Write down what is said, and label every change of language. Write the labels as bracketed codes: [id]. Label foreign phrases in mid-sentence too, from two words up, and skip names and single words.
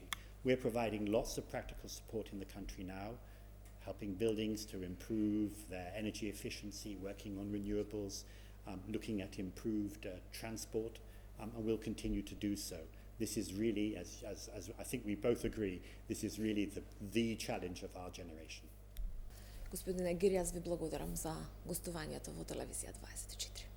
[en] We're providing lots of practical support in the country now, helping buildings to improve their energy efficiency, working on renewables, looking at improved transport, and we'll continue to do so. This is really, as I think we both agree, this is really the challenge of our generation. [mk] Господине Гири, јас ви благодарам за гостувањето во телевизија 24.